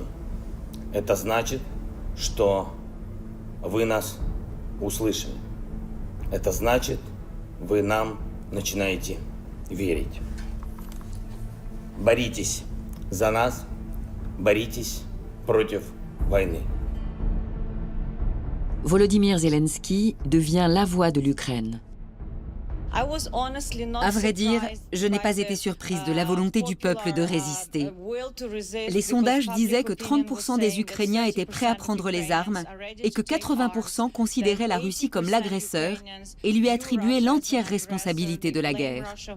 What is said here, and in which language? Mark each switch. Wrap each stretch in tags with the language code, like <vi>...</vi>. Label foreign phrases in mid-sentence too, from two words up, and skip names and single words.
<ru>Это значит, что вы нас услышали. Это значит, вы нам начинаете верить. Боритесь за нас, боритесь против войны.</ru> <fr>Volodymyr Zelensky devient la voix de l'Ukraine. À vrai dire, je n'ai pas été surprise de la volonté du peuple de résister. Les sondages disaient que 30% des Ukrainiens étaient prêts à prendre les armes et que 80% considéraient la Russie comme l'agresseur et lui attribuaient l'entière responsabilité de la guerre.</fr>